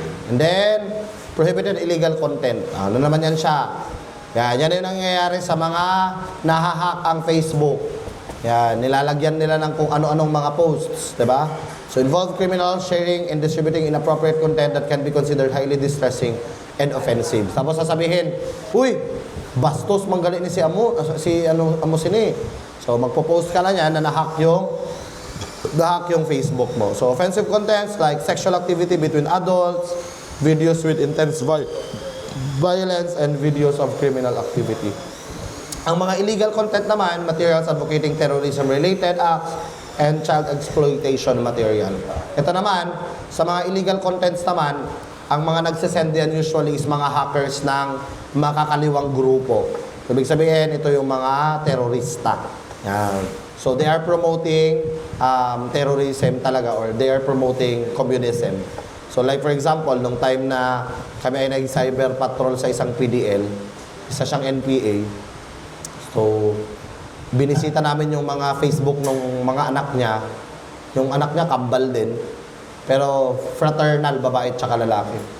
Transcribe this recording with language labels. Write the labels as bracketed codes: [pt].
[en] And then, prohibited illegal content. [tl] Ano naman yan siya? Yan yung nangyayari sa mga nahahack ang Facebook. Yan, nilalagyan nila ng kung ano-anong mga posts, diba? [en] So, involve criminal sharing and distributing inappropriate content that can be considered highly distressing and offensive. [tl] Tapos sasabihin, uy, bastos manggali ni si Amo sini. So, magpo-post ka na yan na nahack yung Facebook mo. [en] So, offensive contents like sexual activity between adults, videos with intense violence, and videos of criminal activity. [tl] Ang mga illegal content naman, [en] materials advocating terrorism-related acts, and child exploitation material. [tl] Ito naman, sa mga illegal contents naman, ang mga nagsisend yan usually is mga hackers ng makakaliwang grupo. Ibig sabihin, ito yung mga terorista. Yan. [en] So, they are promoting terrorism talaga, or they are promoting communism. So, like for example, [tl] nung time na kami ay nag-cyber patrol sa isang PDL, isa siyang NPA, so, binisita namin yung mga Facebook ng mga anak niya. Yung anak niya, kambal din. Pero fraternal, babae at saka lalaki.